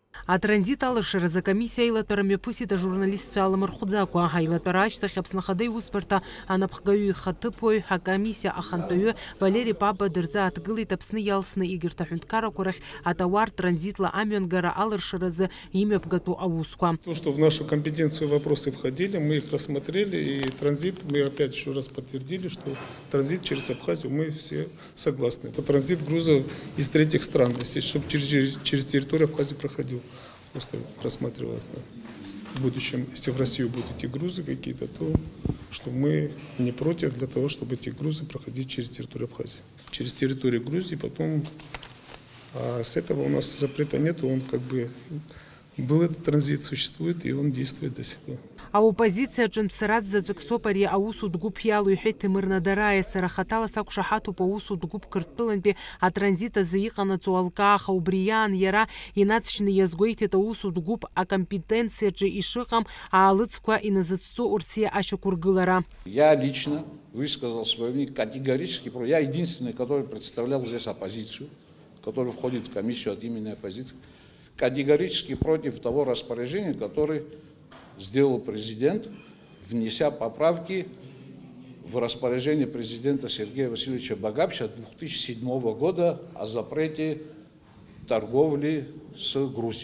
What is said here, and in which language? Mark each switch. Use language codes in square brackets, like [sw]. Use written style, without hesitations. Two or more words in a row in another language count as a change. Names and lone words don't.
[ab] Атранзит алыршыразы комиссия илатарами пусита журналист аламырхудзаква айлатарачта хапснахадей успарта анапхгаю хатыпой комиссия ахантою Валерий Папа дырза атгылы тапсны ялсны игрта хунткара курах атавар транзитла амёнгара алыршыразы имя пгату аусква. [ru] То, что в нашу компетенцию вопросы входили, мы их рассмотрели, и транзит, мы опять еще раз подтвердили, что транзит через Абхазию мы все согласны. Это транзит грузов из третьих стран, если чтобы через территорию Абхазии проходил. Просто рассматривалось, да. В будущем, если в Россию будут идти грузы какие-то, то что мы не против для того, чтобы эти грузы проходили через территорию Абхазии. Через территорию Грузии, потом с этого у нас запрета нет, он как бы был этот транзит, существует, и он действует до сих пор. [ab] А оппозиция Джонсарат зазыксопари аусу дгуб ялу и мирна дарая сарахатала сакушахату по усу дгуб кыртпыланпи а транзита заихана цуалкаха убриян яра и нацчны язгойте та усу дгуб а компетенция же и шихам а алыцква и назыцу урсия ашукургылара. [ru] Я лично высказал свое мнение категорически. Я единственный, который представлял здесь оппозицию, который входит в комиссию от имени оппозиции, категорически против того распоряжения, которое сделал президент, внеся поправки в распоряжение президента Сергея Васильевича Багапча 2007 года о запрете торговли с Грузией.